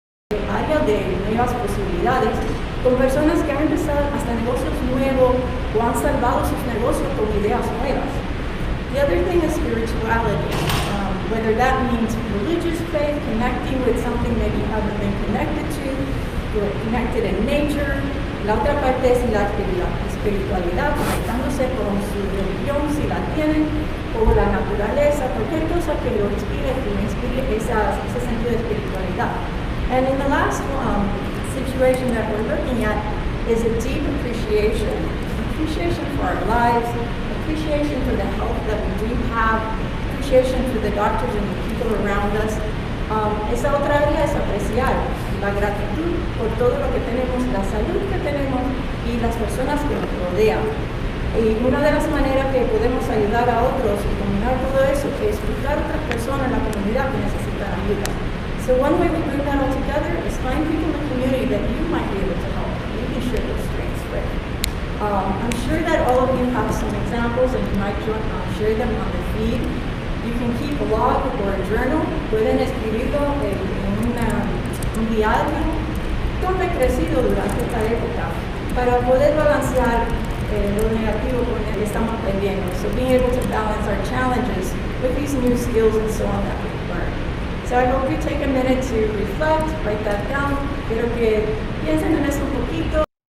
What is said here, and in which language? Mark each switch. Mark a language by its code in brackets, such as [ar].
[es] Área de nuevas posibilidades, con personas que han empezado hasta negocios nuevos o han salvado sus negocios con ideas nuevas. [en] The other thing is spirituality, whether that means religious faith, connecting with something that you haven't been connected to, or connected in nature. [es] La otra parte es la espiritualidad, conectándose con su religión, si la tienen, o la naturaleza, cualquier cosa que lo inspire, que le inspire ese sentido de espiritualidad. [en] And in the last situation that we're looking at is a deep appreciation for our lives, appreciation for the health that we do have, appreciation for the doctors and the people around us. [es] Esa otra área es apreciar la gratitud por todo lo que tenemos, la salud que tenemos y las personas que nos rodean. Y una de las maneras que podemos ayudar a otros y combinar todo eso es buscar otras personas en la comunidad que necesitan ayuda. [en] So one way we bring that all together is find people in the community that you might be able to help. You can share those strengths with. I'm sure that all of you have some examples and you might share them on the feed. You can keep a log or a journal. [es] Pueden escribirlo en un diario. ¿Cómo he crecido durante esta época? Para poder balancear lo negativo con el que estamos aprendiendo. [en] So being able to balance our challenges with these new skills and so on that we've learned. So I hope you take a minute to reflect, write that down. [es] Quiero que piensen en eso un poquito.